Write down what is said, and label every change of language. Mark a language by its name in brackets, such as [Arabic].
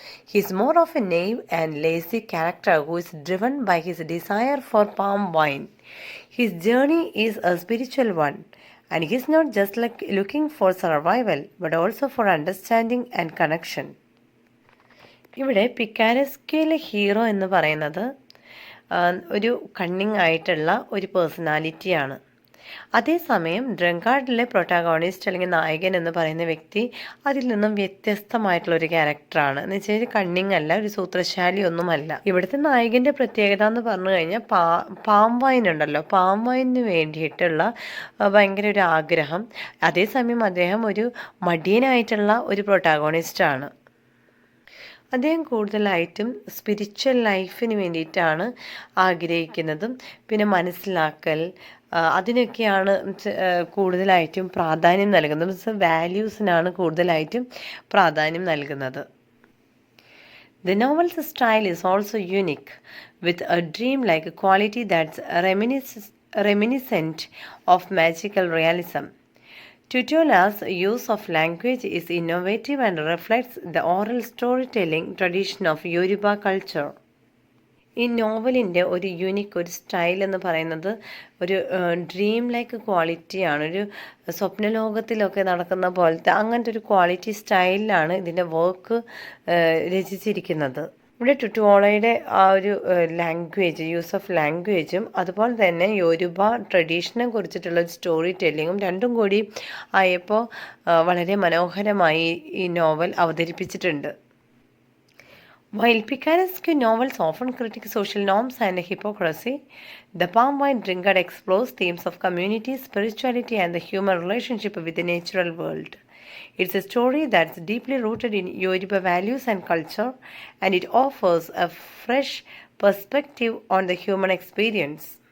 [English] He is more of a naive and lazy character who is driven by his desire for palm wine. His journey is a spiritual one, and he is not just looking for survival, but also for understanding and connection. [Malayalam] ഇവിടെ പിക്കാരസ്ക്യൂലെ hero എന്ന് പറയുന്നത് ഒരു cunning ആയിട്ടുള്ള ഒരു പേഴ്സണാലിറ്റിയാണ്. അതേസമയം ഡ്രങ്കാർഡിലെ protagonist അല്ലെങ്കിൽ നായകൻ എന്ന് പറയുന്ന വ്യക്തി അതിൽ നിന്നും വ്യത്യസ്തമായിട്ടുള്ള ഒരു ക്യാരക്ടറാണ്. എന്ന് വെച്ചാൽ കണ്ണിങ് അല്ല, ഒരു സൂത്രശാലി ഒന്നുമല്ല. ഇവിടുത്തെ നായകൻ്റെ പ്രത്യേകത എന്ന് പറഞ്ഞു കഴിഞ്ഞാൽ പാം വൈൻ ഉണ്ടല്ലോ, പാം വൈനിന് വേണ്ടിയിട്ടുള്ള ഭയങ്കര ഒരു ആഗ്രഹം. അതേസമയം അദ്ദേഹം ഒരു മടിയനായിട്ടുള്ള ഒരു പ്രൊട്ടാഗോണിസ്റ്റാണ്. അദ്ദേഹം കൂടുതലായിട്ടും സ്പിരിച്വൽ ലൈഫിന് വേണ്ടിയിട്ടാണ് ആഗ്രഹിക്കുന്നതും പിന്നെ മനസ്സിലാക്കൽ അതിനൊക്കെയാണ് കൂടുതലായിട്ടും പ്രാധാന്യം നൽകുന്നത്. വാല്യൂസിനാണ് കൂടുതലായിട്ടും പ്രാധാന്യം നൽകുന്നത്. [English] The novel's style is also unique, with a dream-like quality that's reminiscent of magical realism. Tutuola's use of language is innovative and reflects the oral storytelling tradition of Yoruba culture. [Malayalam] ഈ നോവലിൻ്റെ ഒരു ഒരു സ്റ്റൈൽ എന്ന് പറയുന്നത് ഒരു dream like ക്വാളിറ്റിയാണ്. ഒരു സ്വപ്നലോകത്തിലൊക്കെ നടക്കുന്ന പോലത്തെ അങ്ങനത്തെ ഒരു ക്വാളിറ്റി സ്റ്റൈലിലാണ് ഇതിൻ്റെ വർക്ക് രചിച്ചിരിക്കുന്നത്. ഇവിടെ ടുട്ടുവോളയുടെ ആ ഒരു ലാംഗ്വേജ്, യൂസ് ഓഫ് ലാംഗ്വേജും അതുപോലെ തന്നെ യോരുബ ട്രഡീഷനെ കുറിച്ചിട്ടുള്ള ഒരു സ്റ്റോറി ടെല്ലിങ്ങും രണ്ടും കൂടി ആയപ്പോൾ വളരെ മനോഹരമായി ഈ നോവൽ അവതരിപ്പിച്ചിട്ടുണ്ട്. [English] While picaresque novels often critique social norms and hypocrisy, The Palm Wine Drinker explores themes of community, spirituality, and the human relationship with the natural world. It's a story that's deeply rooted in Yoruba values and culture, and it offers a fresh perspective on the human experience.